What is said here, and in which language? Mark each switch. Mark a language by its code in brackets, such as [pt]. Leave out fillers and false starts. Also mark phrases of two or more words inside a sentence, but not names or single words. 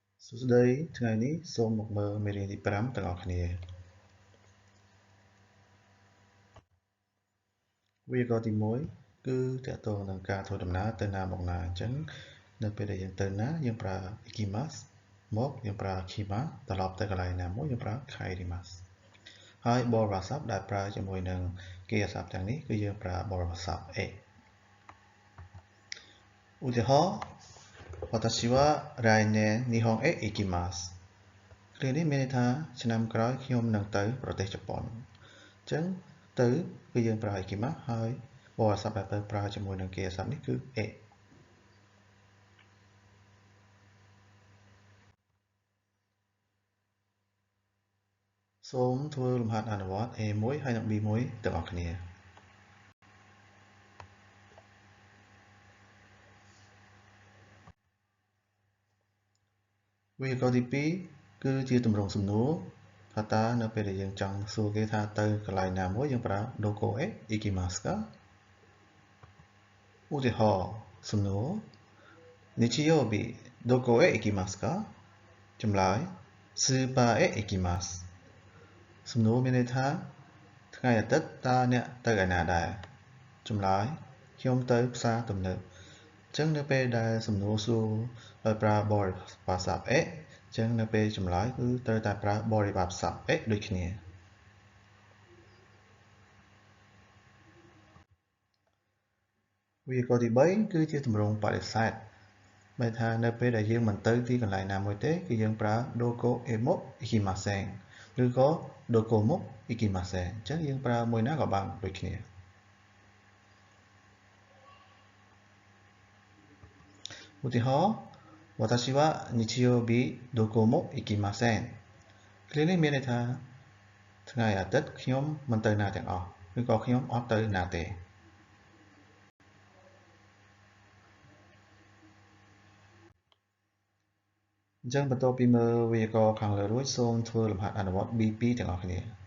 [km] សួស្តីថ្ងៃនេះសូមមកមើលមេរៀនទី5ទាំងអស់គ្នាវាក៏ទី1គឺតកតងនឹងការធ្វើដំណើរទៅណាមកណាអញ្ចឹងនៅពេលដែលយើងទៅណាយើងប្រើ ikimasu មកយើងប្រើ kima ត្រឡប់ទៅកន្លែងណាមួយយើងប្រើ kaerimasu ហើយបរិបទសព្ទដែលប្រើជាមួយនឹងកិរិយាសព្ទទាំងនេះគឺយើងប្រើបរិបទសព្ទ e ឧទាហរណ៍ [ja] 私は来年日本へ行きます [km] គ្រានេះមានន័យថាឆ្នាំក្រោយខ្ញុំនឹងទៅប្រទេសជប៉ុនអញ្ចឹងទៅគឺយើងប្រើ ikimasu ហើយបរិបទសព្ទដែលទៅប្រើជាមួយនឹងកិរិយាសព្ទនេះគឺ e សូមធ្វើលំហាត់អនុវត្ត A1 ហើយនិង B1 ទាំងអស់គ្នាវាក៏ទី2គឺជាទម្រង់សំណួរថាតើនៅពេលដែលយើងចង់សួរគេថាទៅកន្លែងណាមួយយើងប្រើ [ja] どこへ行きますか [km] ឧទាហរណ៍សំណួរ [ja] 日曜日どこへ行きますか [km] ចម្លើយ [ja] スーパーへ行きます [km] សំណួរមានន័យថាថ្ងៃអាទិត្យតើអ្នកទៅឯណាដែរចម្លើយខ្ញុំទៅផ្សារទំនើបអញ្ចឹងនៅពេលដែលសំណួរសួរដោយប្រើបរិបទសព្ទ e អញ្ចឹងនៅពេលចម្លើយគឺត្រូវតែប្រើបរិបទសព្ទ e ដូចគ្នា វាក៏ទី3គឺជាទម្រង់បដិសេធមានថានៅពេលដែលយើងមិនទៅទីកន្លែងណាមួយទេគឺយើងប្រើ [ja] どこへも行きません [km] ឬក៏ [ja] どこも行きません [km] អញ្ចឹងយើងប្រើមួយណាក៏បានដូចគ្នា ឧទាហរណ៍ [ja] 私は日曜日どこも行きません [km] គ្រានេះមានន័យថាថ្ងៃអាទិត្យខ្ញុំមិនទៅណាទាំងអស់ឬក៏ខ្ញុំអត់ទៅណាទេ អញ្ចឹងបន្ទាប់ពីមើលវេយ្យាករណ៍ខាងលើរួចសូមធ្វើលំហាត់អនុវត្ត B2 ទាំងអស់គ្នា